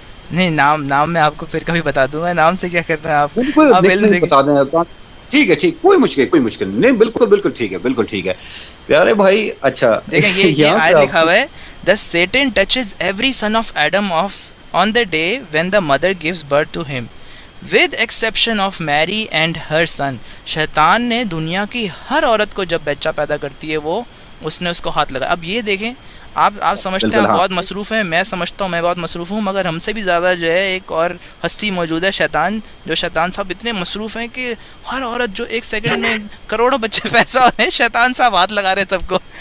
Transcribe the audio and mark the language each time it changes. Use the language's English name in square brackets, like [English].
[Urdu] نہیں؟ نام میں آپ کو پھر کبھی بتا دوں گا، نام سے کیا کرنا ہے آپ بتا دیں۔ ٹھیک ہے کوئی مشکل نہیں، بالکل ٹھیک ہے، بالکل ٹھیک ہے پیارے بھائی۔ اچھا دیکھیں یہ آیت لکھا ہوا ہے [English] the Satan touches every son of Adam on the day when the mother gives birth to him, with exception of Mary and her son. [Urdu] شیطان نے دنیا کی ہر عورت کو جب بچہ پیدا کرتی ہے وہ اس نے اس کو ہاتھ لگایا. اب یہ دیکھیں آپ سمجھتے ہیں آپ بہت مصروف ہیں, میں سمجھتا ہوں میں بہت مصروف ہوں, مگر ہم سے بھی زیادہ جو ہے ایک اور ہستی موجود ہے شیطان, جو شیطان صاحب اتنے مصروف ہیں کہ ہر عورت جو ایک سیکنڈ میں کروڑوں بچے پیدا ہو رہے ہیں, شیطان صاحب ہاتھ لگا رہے ہیں سب کو.